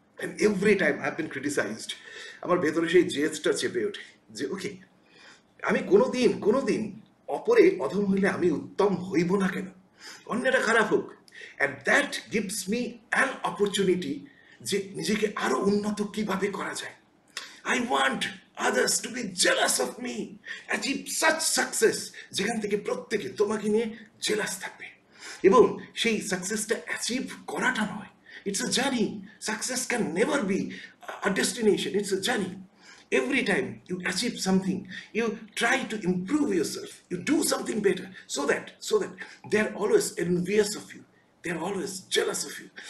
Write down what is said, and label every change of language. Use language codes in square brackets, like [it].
[en] and every time I have been criticised, [bn] আমার ভেতরে সেই জেদটা চেপে ওঠে যে ওকে, আমি কোনোদিন অপরে অধম হইলে আমি উত্তম হইব না কেন? অন্যরা খারাপ হোক, [en] and that gives me an opportunity [bn] যে নিজেকে আরো উন্নত কিভাবে করা যায়। [en] I want others to be jealous of me, achieve such success [bn] যেখান থেকে প্রত্যেকে তোমাকে নিয়ে জেলাস থাকবে। এবং সেই সাকসেসটা অ্যাচিভ করাটা নয়, [en] It's a journey. Success can never be a destination, it's a journey. Every time you achieve something, you try to improve yourself, you do something better, so that they are always envious of you, they are always jealous of you.